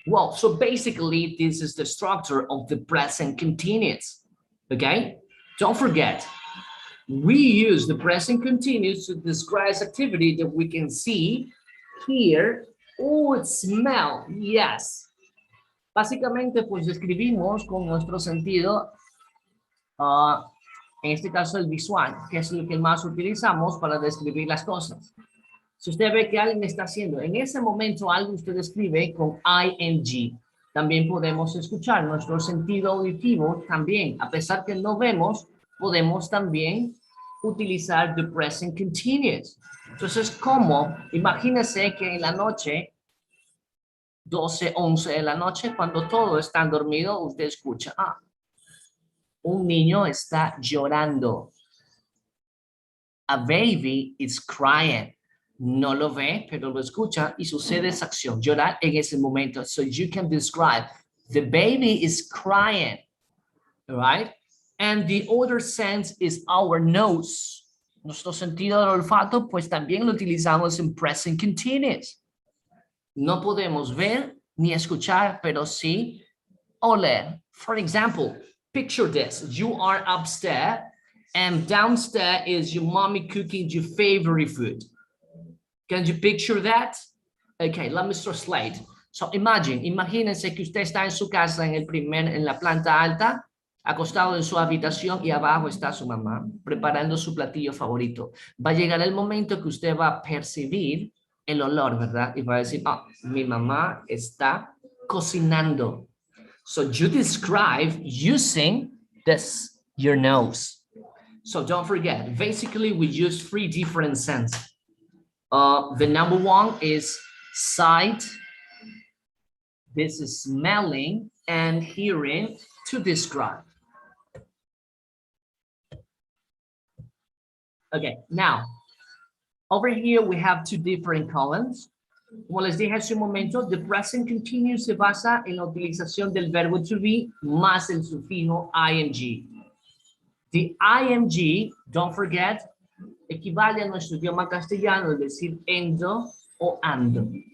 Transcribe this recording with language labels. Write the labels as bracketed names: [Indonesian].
[English] Well, so basically, this is the structure of the present continuous. Okay? Don't forget, we use the present continuous to describe activity that we can see, hear, or smell. Yes. [Spanish] Básicamente, pues describimos con nuestro sentido, en este caso el visual, que es lo que más utilizamos para describir las cosas. Si usted ve que alguien está haciendo en ese momento algo, usted escribe con ing. También podemos escuchar nuestro sentido auditivo también. A pesar que no vemos, podemos también utilizar the present continuous. Entonces, ¿cómo? Imagínese que en la noche, 12, 11 de la noche, cuando todos están dormidos, usted escucha, un niño está llorando. [English] A baby is crying. [Spanish] No lo ve, pero lo escucha y sucede esa acción, llorar en ese momento. [English] So you can describe the baby is crying, right? And the other sense is our nose. [Spanish] Nuestro sentido del olfato, pues también lo utilizamos en present continuous. No podemos ver ni escuchar, pero sí oler. [English] For example, picture this. You are upstairs and downstairs is your mommy cooking your favorite food. Can you picture that? Okay, let me translate. [Spanish] So imagínense que usted está en su casa en la planta alta, acostado en su habitación y abajo está su mamá preparando su platillo favorito. Va a llegar el momento que usted va a percibir el olor, ¿verdad? Y va a decir, oh, mi mamá está cocinando. [English] So you describe using this, your nose. So don't forget, basically we use 3 different senses. The number 1 is sight. This is smelling and hearing to describe. Okay, now, over here we have 2 different columns. [Spanish] Como les dije hace un momento, the present continuous se basa en la utilización del verbo to be más el sufijo ing. [English] The ing, don't forget, [Spanish] equivale a nuestro idioma castellano, es decir, endo o ando.